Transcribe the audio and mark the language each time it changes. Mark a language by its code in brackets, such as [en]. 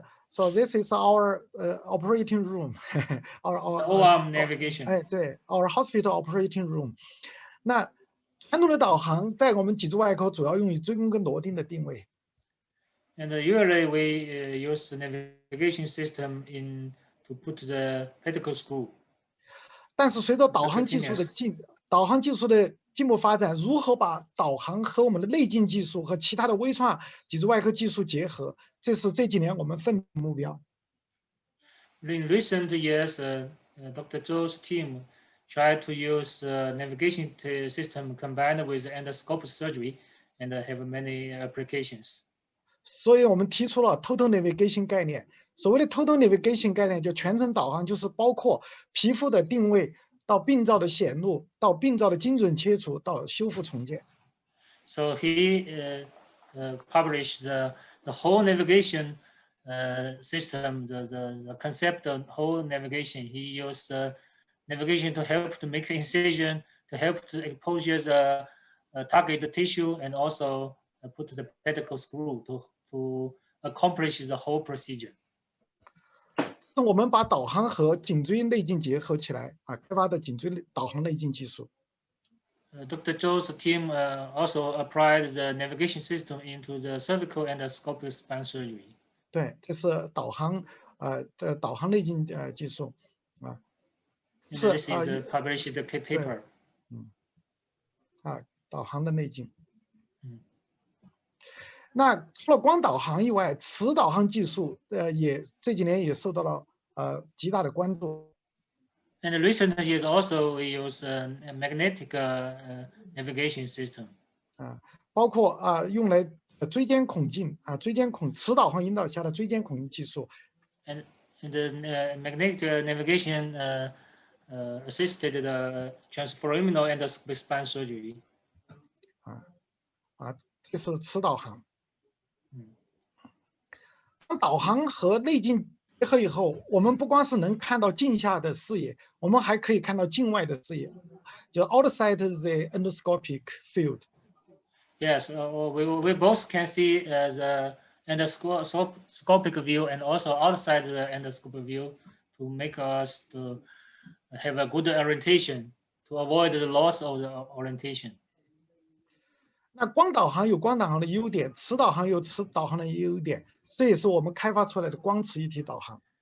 [en] So this is our operating room, our OR navigation. 对 ，our hospital operating room. [zh] 那传统的导航在我们脊柱外科主要用于椎弓跟螺钉的定位。 [en] And usually we use the navigation system to put the pedicle screw. [zh] 但是随着导航技术的进步发展，如何把导航和我们的内镜技术和其他的微创脊柱外科技术结合，这是这几年我们奋斗的目标。 [en] In recent years, Dr. Zhou's team tried to use navigation system combined with endoscopic surgery and have many applications. [zh] 所以我们提出了 Total Navigation 概念。所谓的 Total Navigation 概念，就全程导航，就是包括皮肤的定位到病灶的显露，到病灶的精准切除，到修复重建。 [en] So he published the whole navigation system, the concept of whole navigation. He used navigation to help to make incision, to help to exposure the target tissue, and also put the pedicle screw to accomplish the whole procedure. [zh] 是我们把导航和颈椎内镜结合起来开发的颈椎导航内镜技术。 [en] Dr. Zhou's team also applied the navigation system into the cervical endoscopic spine surgery. [zh] 对，这是导航的导航内镜技术 [en] This is the published paper. [zh] 导航的内镜。那除了光导航以外，磁导航技术也这几年也受到了极大的关注。 [en] And in recent years also we use a magnetic navigation system. [zh] 包括用来椎间孔径椎间孔磁导航引导下的椎间孔径技术。 [en] And the magnetic navigation assisted the transforaminal endoscopic spine surgery. [zh] 这是磁导航。当导航和内镜结合以后，我们不光是能看到镜下的视野，我们还可以看到镜外的视野，就 [en] outside the endoscopic field. Yes, we both can see the endoscopic view and also outside the endoscopic view to make us to have a good orientation, to avoid the loss of the orientation. [zh] 那光导航有光导航的优点，磁导航有磁导航的优点，这也是我们开发出来的光磁一体导航。